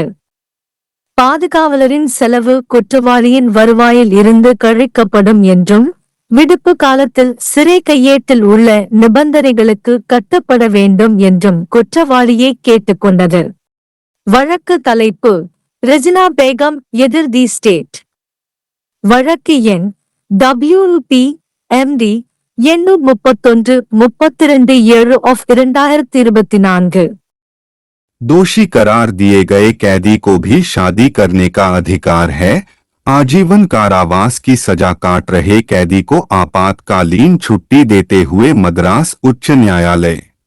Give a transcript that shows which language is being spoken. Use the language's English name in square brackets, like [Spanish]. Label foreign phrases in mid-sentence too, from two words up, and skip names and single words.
[Tamil] பாதுகாவலரின் செலவு குற்றவாளியின் வருவாயில் இருந்து கழிக்கப்படும் என்றும், விடுப்பு காலத்தில் சிறை கையேட்டில் உள்ள நிபந்தனைகளுக்கு கட்டுப்பட வேண்டும் என்றும் குற்றவாளியை கேட்டுக்கொண்டது. வழக்கு தலைப்பு: ரெஜினா பேகம் எதிர் தி ஸ்டேட். வழக்கு எண் WP-MD 831-32/2024। [Hindi] दोषी करार दिए गए कैदी को भी शादी करने का अधिकार है। आजीवन कारावास की सजा काट रहे कैदी को आपातकालीन छुट्टी देते हुए मद्रास उच्च न्यायालय।